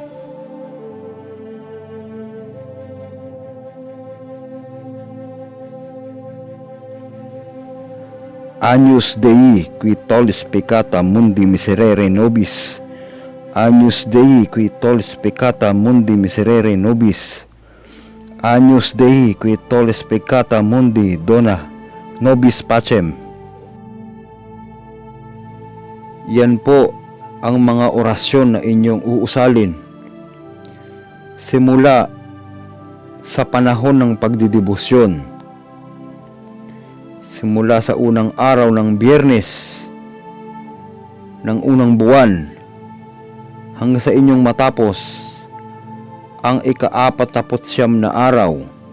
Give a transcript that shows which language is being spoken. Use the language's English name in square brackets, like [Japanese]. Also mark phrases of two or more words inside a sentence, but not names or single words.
[Latin] Agnus Dei qui tollis peccata mundi miserere nobis, Agnus Dei qui tollis peccata mundi miserere nobis, Agnus Dei qui tollis peccata mundi dona nobis pacem. [Filipino] Yan po ang mga orasyon na inyong uusalin simula sa panahon ng pagdidibusyon, simula sa unang araw ng Biyernes ng unang buwan hanggang sa inyong matapos ang ika-49 na araw.